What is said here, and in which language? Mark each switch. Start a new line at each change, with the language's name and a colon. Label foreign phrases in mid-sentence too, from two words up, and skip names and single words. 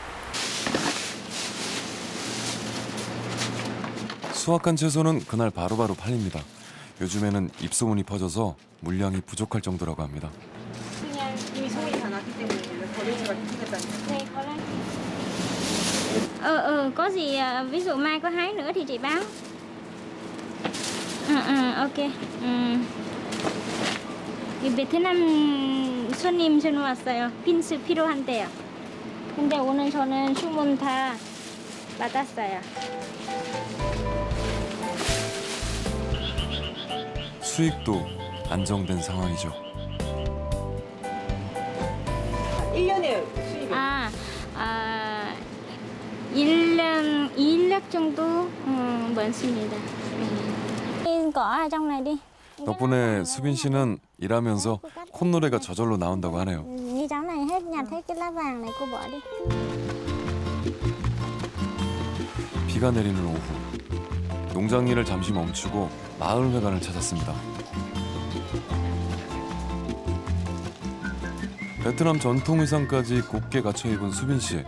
Korean: 수확한 채소는 그날 바로바로 팔립니다. 요즘에는 입소문이 퍼져서 물량이 부족할 정도라고 합니다. 그냥 이미 소문이 다 났기 때문에 거래처가 생겼다니까. 네, 거래.
Vietnamese: có gì ví dụ mai có hái nữa thì chị báo. Ok.
Korean: 베트남 손님 전화 왔어요. 핀스 필요한데요. 근데 오늘 저는 주문 다 받았어요. 수익도 안정된 상황이죠. 1년에 수입이? 1년 2억 정도 벌습니다.
Vietnamese: cỏ ở trong này đi.
Korean: 덕분에 수빈 씨는 일하면서 콧노래가 저절로 나온다고 하네요.
Vietnamese: Như cháu này hết nhặt hết cái lá vàng này cô bỏ đi.
Korean: 비가 내리는 오후. 농장 일을 잠시 멈추고 마을회관을 찾았습니다. 베트남 전통 의상까지 곱게 갖춰 입은 수빈 씨.